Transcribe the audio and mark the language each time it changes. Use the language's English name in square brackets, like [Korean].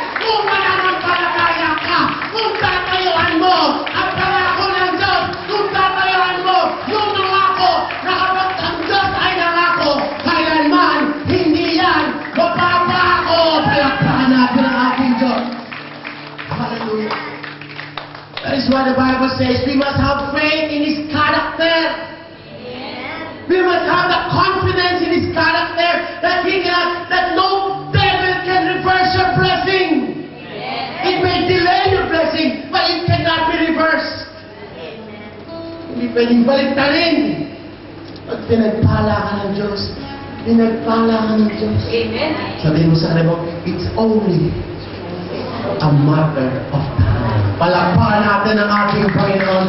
[Filipino] Kung mananampalataya ka, kung tatayuan mo ang pangako ng Diyos, kung tatayuan mo yung nangako na kapag ang Diyos ay nangako, kailanman hindi yan mapapako. Palakpakan natin ang ating Diyos. Hallelujah. [English] That is why the Bible says we must have faith in His character. We must have the confidence in His character that that no devil can reverse your blessing. It may delay your blessing, but it cannot be reversed. [Filipino] Hindi pwedeng baliktarin. Pag pinagpala ka ng Diyos, pinagpala ka ng Diyos. Sabihin mo sa kanila mo, [English] it's only a matter of time. [Filipino] Palakpakan natin ang ating Panginoon.